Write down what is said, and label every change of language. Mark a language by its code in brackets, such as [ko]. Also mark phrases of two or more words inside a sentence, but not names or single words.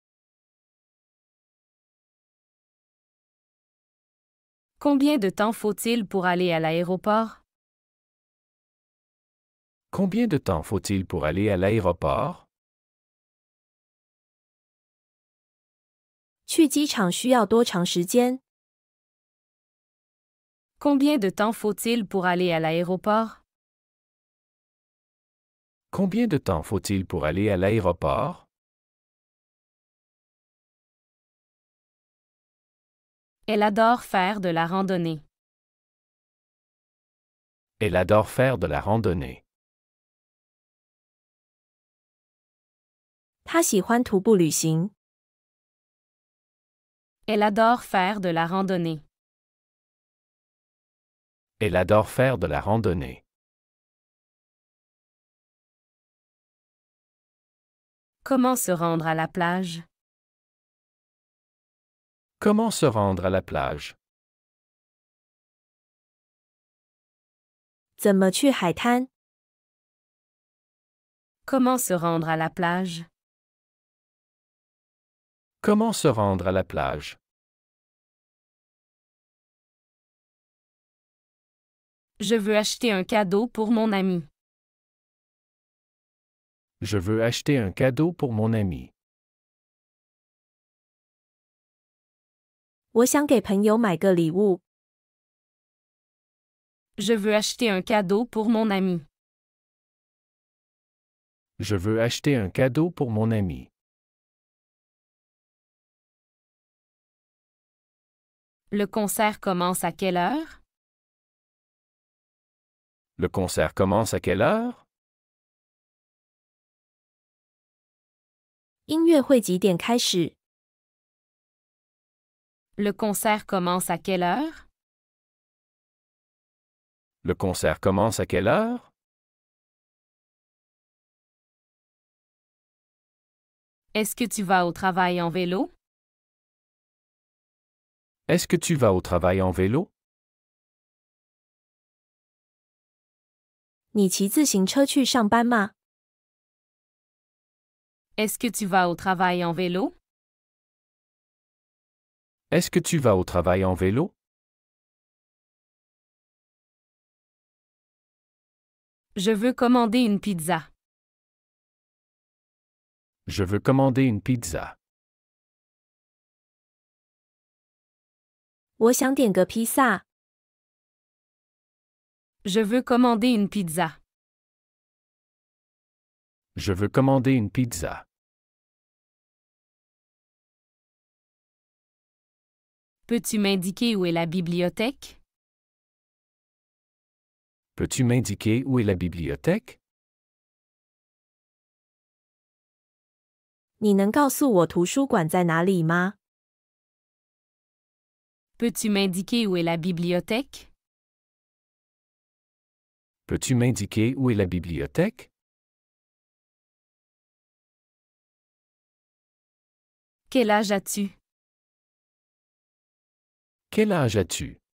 [fr] Combien de temps faut-il pour aller à l'aéroport? Combien de temps faut-il pour aller à l'aéroport? [zh] 去机场需要多长时间？ [fr] Combien de temps faut-il pour aller à l'aéroport? Combien de temps faut-il pour aller à l'aéroport? Elle adore faire de la randonnée. Elle adore faire de la randonnée. [zh] 他喜欢徒步旅行。 [fr] Elle adore faire de la randonnée. Elle adore faire de la randonnée. Comment se rendre à la plage? Comment se rendre à la plage? [zh] 怎么去海滩？ [fr] Comment se rendre à la plage? Comment se rendre à la plage? Je veux acheter un cadeau pour mon ami. Je veux acheter un cadeau pour mon ami. [zh] 我想给朋友买个礼物。 [fr] Je veux acheter un cadeau pour mon ami. Je veux acheter un cadeau pour mon ami. Le concert commence à quelle heure? Le concert commence à quelle heure? [zh] 音乐会几点开始？ [fr] Le concert commence à quelle heure? Le concert commence à quelle heure? Est-ce que tu vas au travail en vélo? Est-ce que tu vas au travail en vélo? [zh] 你骑自行车去上班吗？ [fr] Est-ce que tu vas au travail en vélo? Est-ce que tu vas au travail en vélo? Je veux commander une pizza. Je veux commander une pizza. [zh] 我想点个披萨。 [fr] Je veux commander une pizza. Je veux commander une pizza. Peux-tu m'indiquer où est la bibliothèque? Peux-tu m'indiquer où est la bibliothèque? [zh] 你能告诉我图书馆在哪里吗？ [fr] Peux-tu m'indiquer où est la bibliothèque? Peux-tu m'indiquer où est la bibliothèque? Quel âge as-tu? Quel âge as-tu?